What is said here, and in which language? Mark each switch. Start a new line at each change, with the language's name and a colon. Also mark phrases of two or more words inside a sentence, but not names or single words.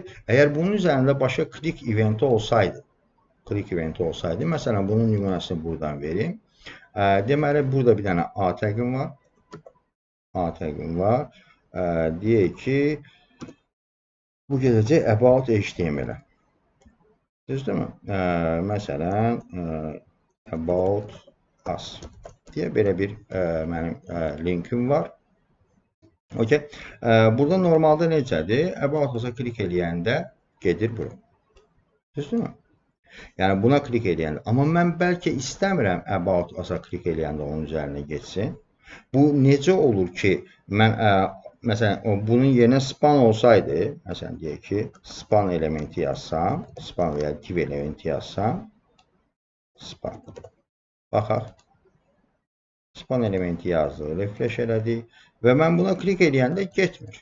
Azerbaijani: Əgər bunun üzərində başqa click eventi olsaydı, məsələn bunun nümunəsini buradan verim. Deməli burada bir dənə A təqim var. Deyək ki, bu gedəcək about HTML-ə. Düzdürmü? Məsələn,
English: about us
Azerbaijani: deyə belə bir mənim linkim var. Burada normalda necədir?
English: About us-a
Azerbaijani: klik eləyəndə gedir bura. Düzdürmü? Yəni buna klik eləyəndə. Amma mən bəlkə istəmirəm
English: about us-a
Azerbaijani: klik eləyəndə onun üzərinə geçsin. Bu necə olur ki, mən məsələn, bunun yerinə span olsaydı, məsələn, deyək ki, span elementi yazsam, span veya div elementi yazsam, span. Baxaq. Span elementi yazdı, refresh elədi və mən buna klik eləyəndə getmir.